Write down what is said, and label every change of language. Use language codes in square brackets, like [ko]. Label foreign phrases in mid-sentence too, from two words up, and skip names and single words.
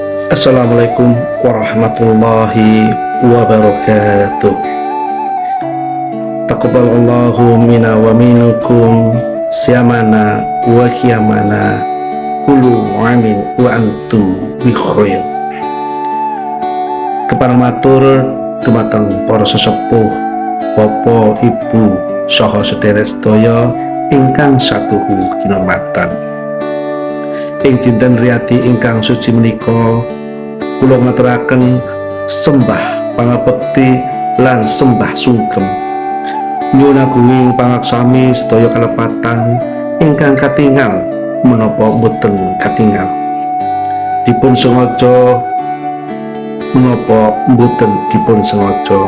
[ar] السلام عليكم ورحمة الله وبركاته. تقبل الله منا ومنكم صيامنا وقيامنا كل عام وأنتم بخير. [jv] Kepareng matur dumateng para sesepuh, bapak, ibu, saha sedherek sedaya ingkang satuhu kinurmatan. Ing dinten riyadi ingkang suci menika kula ngaturaken sembah pangabekti lan sembah sungkem nyuwun agunging pangaksami sedaya kalepatan ingkang katingal menapa boten katingal, dipun sengaja menapa boten dipun sengaja.